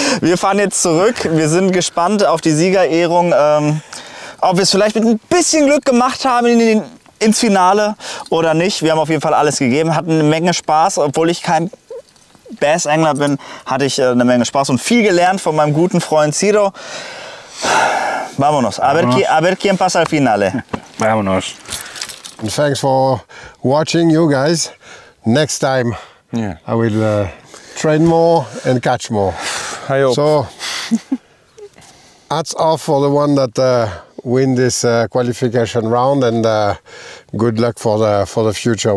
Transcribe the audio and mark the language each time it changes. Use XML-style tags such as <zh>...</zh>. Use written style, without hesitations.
<de>Wir fahren jetzt zurück. Wir sind gespannt auf die Siegerehrung. Ob wir es vielleicht mit ein bisschen Glück gemacht haben ins Finale oder nicht. Wir haben auf jeden Fall alles gegeben, hatten eine Menge Spaß. Obwohl ich kein Bassangler bin, hatte ich eine Menge Spaß und viel gelernt von meinem guten Freund Ciro.</de> <es>Vámonos. A ver quién pasa al finale. Vámonos.</es> <en>And thanks for watching, you guys. Next time I will train more and catch more. I hope. So, hats off for the one that win this qualification round, and good luck for the future.</en>